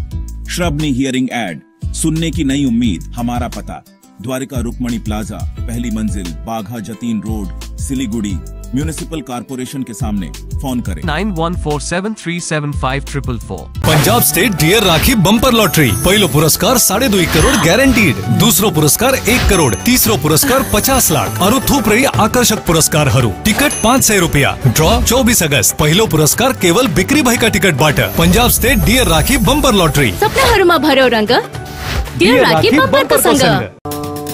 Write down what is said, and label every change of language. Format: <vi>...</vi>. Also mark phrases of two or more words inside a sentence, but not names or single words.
<hi>श्रवणी हियरिंग एड, सुनने की नई उम्मीद। हमारा पता द्वारिका रुक्मणी प्लाजा, पहली मंजिल, बाघा जतीन रोड, सिलीगुड़ी,</hi> <en>municipal corporation</en> <hi>के सामने। फोन करें 9147375444।</hi> <ne>पंजाब स्टेट डियर राखी बंपर लॉटरी। पहिलो पुरस्कार 2.5 करोड़ गॅरंटीड, दुसरो पुरस्कार 1 करोड़, तिसरो पुरस्कार 50 लाख अरु थुप्रै आकर्षक पुरस्कारहरू। टिकट 500 रुपया। ड्रॉ 24 अगस्त। पहिलो पुरस्कार केवल बिक्री भएका टिकटबाट। पंजाब स्टेट डियर राखी बंपर लॉटरी। सपनाहरूमा भर्यो रंग, डियर राखी बम्परको सँग।</ne>